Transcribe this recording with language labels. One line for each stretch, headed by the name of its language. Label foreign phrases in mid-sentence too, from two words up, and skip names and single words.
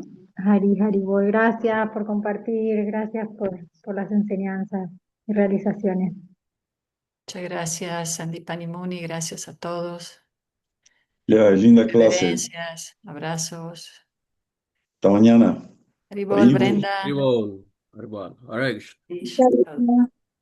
Spanish: Hari, Haribol, gracias por compartir, gracias por las enseñanzas y realizaciones. Muchas gracias, Sandipani Muni, gracias a todos. Ya, linda clase. Reverencias, abrazos. Hasta mañana. Haribol, Haribol. Brenda. Haribol. Haribol. Hare Krishna. Ish.